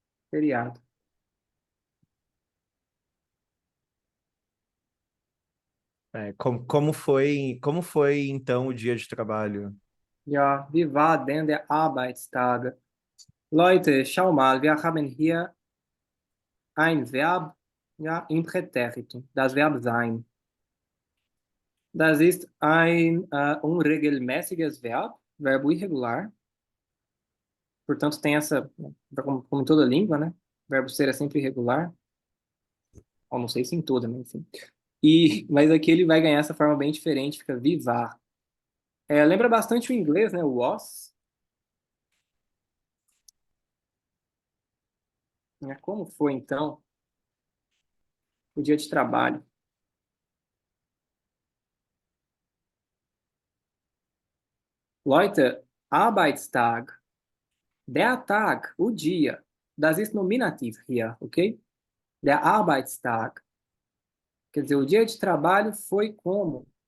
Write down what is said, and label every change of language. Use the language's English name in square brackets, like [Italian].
[Portuguese] Feriado. Como foi então o dia de trabalho? [German] Ja, wie war denn der Arbeitstag? Leute, schau mal, wir haben hier ein Verb, ja, im Präteritum, das Verb sein. Das ist ein unregelmäßiges Verb, [Portuguese] verbo irregular. Portanto, tem essa, como em toda língua, né? O verbo ser é sempre irregular. Eu não sei se em toda, mas enfim. Mas aqui ele vai ganhar essa forma bem diferente, fica vivar. Lembra bastante o inglês, né? O was. Como foi, então, o dia de trabalho? [German] Leute, Arbeitstag. Der Tag, [Portuguese] o dia. [German] Das ist Nominativ hier, ok? Der Arbeitstag. [Portuguese] Quer dizer, o dia de trabalho foi como?